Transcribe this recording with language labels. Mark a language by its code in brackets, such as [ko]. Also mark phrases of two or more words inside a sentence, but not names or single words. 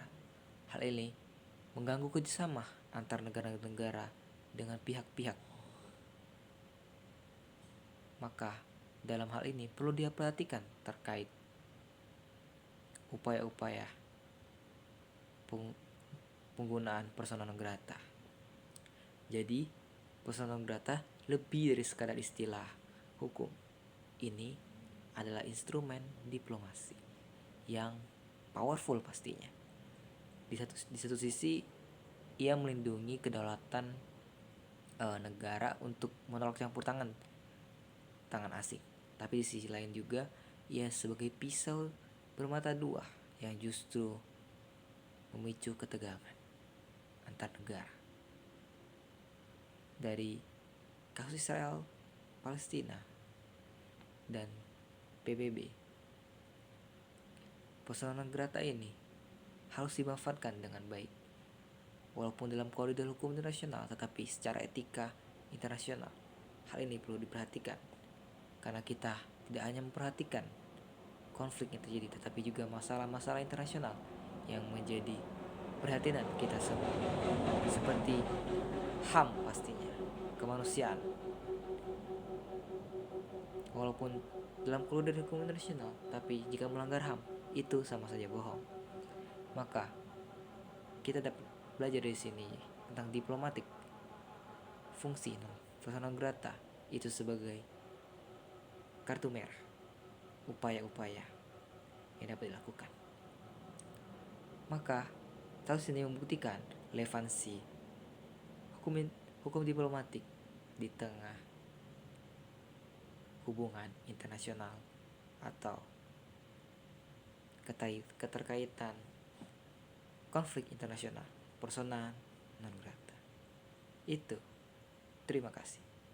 [id] Hal ini mengganggu kerjasama antar negara-negara dengan pihak-pihak. Maka dalam hal ini perlu diperhatikan terkait upaya-upaya penggunaan [la] persona non grata. [id] Jadi [la] persona non grata [id] lebih dari sekadar istilah hukum. Ini adalah instrumen diplomasi yang powerful pastinya. Di satu sisi ia melindungi kedaulatan negara untuk menolak campur tangan asing. Tapi di sisi lain juga ia sebagai pisau bermata dua yang justru memicu ketegangan antar negara. Dari kasus Israel, Palestina, dan PBB, [la] persona non grata [id] ini harus dimanfaatkan dengan baik. Walaupun dalam koridor hukum internasional, tetapi secara etika internasional, hal ini perlu diperhatikan. Karena kita tidak hanya memperhatikan konflik yang terjadi, tetapi juga masalah-masalah internasional yang menjadi perhatian kita semua, seperti HAM pastinya, kemanusiaan. Walaupun dalam koridor hukum internasional, tapi jika melanggar HAM, itu sama saja bohong. Maka kita dapat belajar dari sini tentang diplomatik. Fungsi [la] persona non grata [id] itu sebagai kartu merah, upaya-upaya yang dapat dilakukan. Maka kasus ini membuktikan relevansi hukum diplomatik di tengah hubungan internasional atau keterkaitan konflik internasional [la] persona non grata. [id] Itu. Terima kasih.